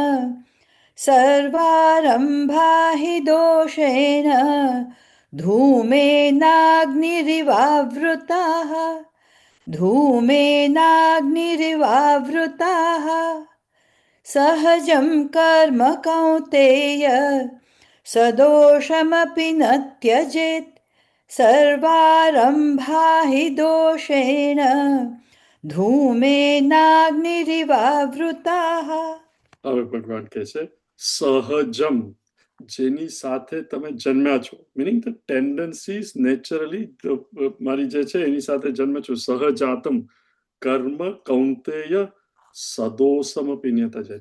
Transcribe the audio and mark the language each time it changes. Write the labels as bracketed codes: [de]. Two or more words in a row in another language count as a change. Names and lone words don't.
[sa] सर्वारम्भा हि दोषेण धूमेनाग्निरिवावृताः धूमेनाग्निरिवावृताः सहजं कर्म कौन्तेय सदोषमपि न त्यजेत् सर्वारम्भा हि दोषेण धूमेनाग्निरिवावृताः. [gu] હવે ભગવાન કહે છે સહજમ, જેની સાથે તમે જન્મ્યા છો, [en] meaning the tendencies naturally [gu] મારી જે છે એની સાથે જન્મ છો. [sa] सहजातम कर्म कौन्तेय सदोषमपि न त्यजेत्.